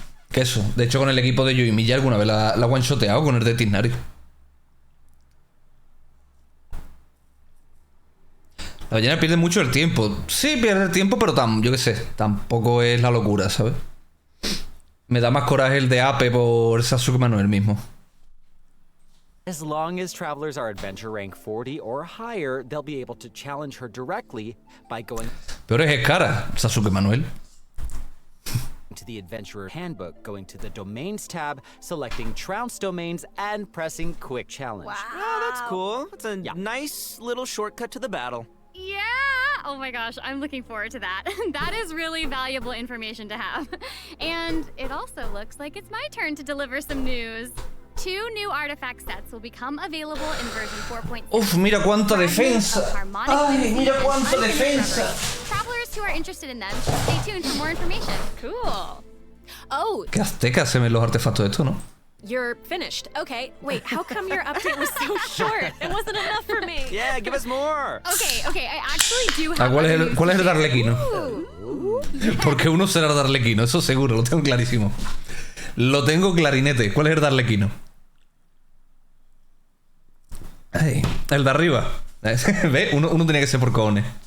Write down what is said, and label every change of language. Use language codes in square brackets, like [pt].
[es] Que eso, de hecho con el equipo de Joy Milla alguna vez la one-shoteado con el de Tignari. La ballena pierde mucho el tiempo. Sí, pierde el tiempo, pero yo qué sé, tampoco es la locura, ¿sabes? Me da más coraje el de Ape por Sasuke Manuel mismo. [en] As long as travelers are adventure rank 40 or higher, they'll be able to challenge her directly by going... [es] Peor es cara, Sasuke Manuel. [en] ...to the Adventurer Handbook, going to the Domains tab, selecting Trounce Domains, and pressing Quick Challenge. Wow, that's cool. It's a nice little shortcut to the battle. Yeah! Oh my gosh, I'm looking forward to that. That is really valuable information to have. And it also looks like it's my turn to deliver some news. 2 new artifact sets will become available in version 4.6. [es] Uf, mira cuánta defensa. Ay, mira cuánta defensa. [en] Travelers who are interested in them should stay tuned for more information. Cool. Oh. [es] Qué aztecas se ven los artefactos de esto, ¿no? [en] You're finished. Okay, wait, how come your update was so short? It wasn't enough for me. Yeah, give us more. Okay, I actually do have... [es] ¿Cuál es el de Arlecchino? Porque uno será el de Arlecchino, eso seguro, lo tengo clarísimo. Lo tengo clarinete. ¿Cuál es el de Arlecchino? Ay, el de arriba. ¿Ve? Uno tiene que ser por cojones.